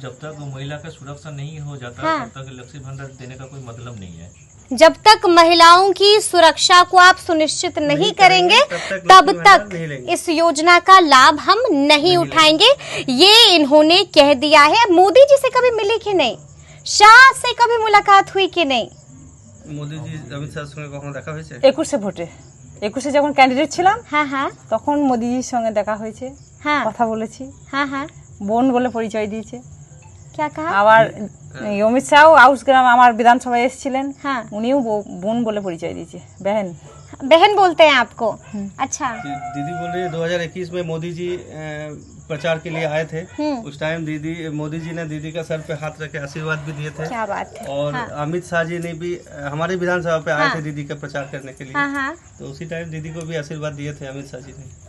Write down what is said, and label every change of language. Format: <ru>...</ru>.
<hi>जब तक महिला का सुरक्षा नहीं हो जाता तब तक लक्ष्मी भंडार देने का कोई मतलब नहीं है। जब तक महिलाओं की सुरक्षा को आप सुनिश्चित नहीं करेंगे तब तक इस योजना का लाभ हम नहीं उठाएंगे, ये इन्होंने कह दिया है। मोदी जी से कभी मिले कि नहीं? शाह से कभी मुलाकात हुई कि नहीं?</hi> <bn>মোদি জি অমিত শাহের সঙ্গে কখনো দেখা হয়েছে? 21 ভোটে, 21 যখন ক্যান্ডিডেট ছিলাম হ্যাঁ তখন মোদিজির সঙ্গে দেখা হয়েছে, কথা বলেছি। হ্যাঁ বোন বলে পরিচয় দিয়েছে।</bn> <hi>क्या कहा?</hi> <bn>আবার অমিত শাহ আউসগ্রাম আমার বিধানসভায় এসেছিলেন, উনিও বোন বলে পরিচয় দিয়েছে,</bn> <hi>बहन बोलते हैं आपको। अच्छा, दीदी बोल रही है 2021 में मोदी जी प्रचार के लिए आए थे, उस टाइम मोदी जी ने दीदी का सर पे हाथ रख के आशीर्वाद भी दिए थे। क्या बात है। और अमित शाह जी ने भी हमारे विधानसभा पे आए थे दीदी का प्रचार करने के लिए, तो उसी टाइम दीदी को भी आशीर्वाद दिए थे अमित शाह जी ने।</hi>